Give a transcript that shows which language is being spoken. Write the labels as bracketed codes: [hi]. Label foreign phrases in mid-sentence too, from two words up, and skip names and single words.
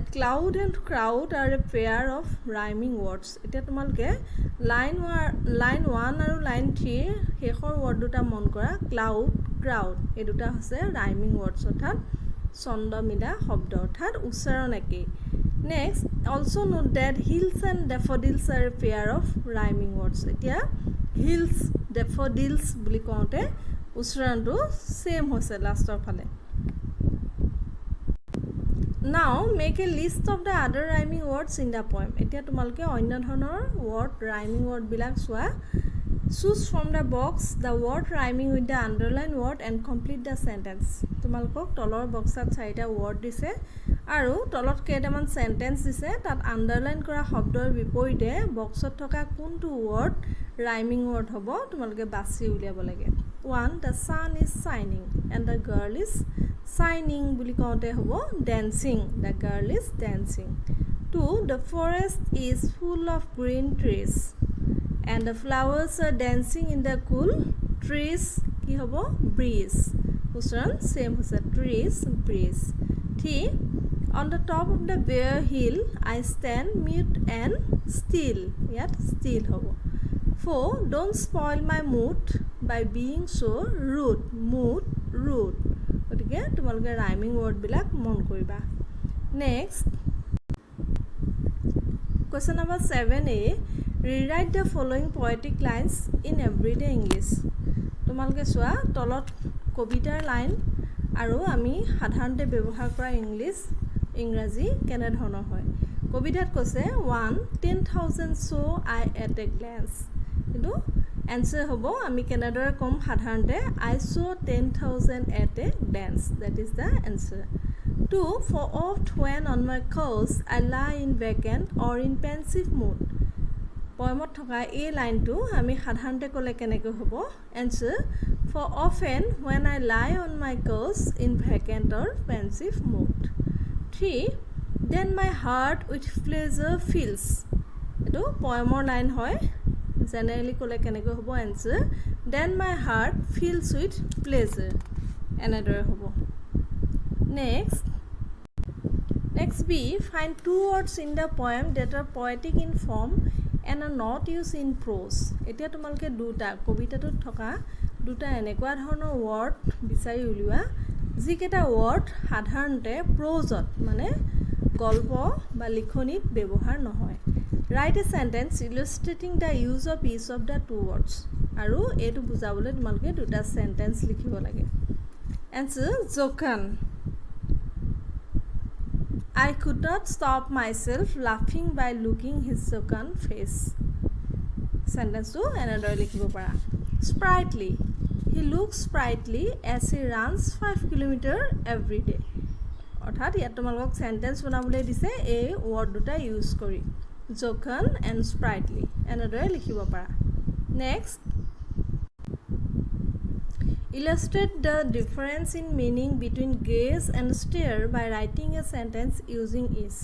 [en] cloud and crowd are a pair of rhyming words [as] এতিয়া তোমালকে [en] line 1 [as] আৰু [en] line 3 [as] শেষৰ [en] word [as] দুটা মন কৰা [en] cloud crowd [as] এই দুটা হৈছে [en] rhyming words [as] অৰ্থাৎ ছন্দ মিলা শব্দ অৰ্থাৎ উচ্চাৰণ একে [en] next also note that hills and daffodils are a pair of rhyming words [as] এতিয়া [en] hills daffodils [as] বুলি কওঁতে উচ্চাৰণটো [en] সেম [as] হৈছে লাষ্টৰ ফালে [en] Now make a list of the other rhyming words in the poem [as] এতিয়া তোমালকে অন্য ধৰণৰ word rhyming word বিলাক চোৱা [en] Choose from the box the word rhyming with the underlined word and complete the sentence. [as] তোমালোকক তলৰ বক্সত চাৰিটা word দিছে আৰু তলত কেইটামান sentence দিছে তাত underline কৰা শব্দৰ বিপৰীতে বক্সত থকা কোনটো word rhyming word হ'ব তোমালোকে বাছি উলিয়াব লাগে [en] 1 the sun is shining and the girl is shining [as] বুলি কওঁতে হ'ব [en] dancing the girl is dancing 2 the forest is full of green trees and the flowers are dancing in the cool trees [as] কি হ'ব [en] breeze usaran same hoise trees breeze 3 on the top of the bare hill I stand mute and still yet still hobo 4 don't spoil my mood by being so rude mood rude [as] এতিকে তোমালোকে [en] rhyming word [as] বিলাক মন কৰিবা [en] next question number 7a Rewrite the following poetic lines in everyday English. [as] তোমালকে চোৱা তলত কবিতাৰ লাইন আৰু আমি সাধাৰণতে ব্যৱহাৰ কৰা ইংৰাজী কেনে ধৰণৰ হয় কবিতাত কৈছে 1 [en] 10,000 saw I at a glance [as] কিন্তু answer হ'ব আমি কেনেদৰে কম সাধাৰণতে [en] I saw 10,000 at a glance that is the answer 2 for oft when on my couch I lie in vacant or in pensive mood [as] পোৱেমত থকা [en] a line [as] তো আমি সাধাৰণতে ক'লে কেনেকৈ হ'ব [en] answer for often when I lie on my couch in vacant or pensive mood 3 then my heart with pleasure fills [as] এইটো পোৱেমৰ line হয় [en] generally [as] ক'লে কেনেকৈ হ'ব [en] answer then my heart fills with pleasure another hobo next B find two words in the poem that are poetic in form and are not used in prose [as] এতিয়া তোমালকে দুটা কবিতাটোত থকা দুটা এনেকুৱা ধৰণৰ word বিচাৰি উলিওৱা যিকেটা word সাধাৰণতে prose মানে গল্প বা লিখনিত ব্যৱহাৰ নহয় [en] write a sentence illustrating the use of each of the two words [as] আৰু এটো বুজাবলৈ তোমালকে দুটা sentence লিখিব লাগে [en] answer Jokan I could not stop myself laughing by looking his jocund face. Sentence 2 another [as] লিখিব পাৰা. [en] Sprightly. He looks sprightly as he runs 5 km every day. [as] অর্থাৎ ইয়াত তোমালোকক sentence বনাবলৈ দিছে এই word দুটা use কৰি [en] jocund and sprightly [as] another লিখিব পাৰা [en] next Illustrate the difference in meaning between gaze and stare by writing a sentence using each.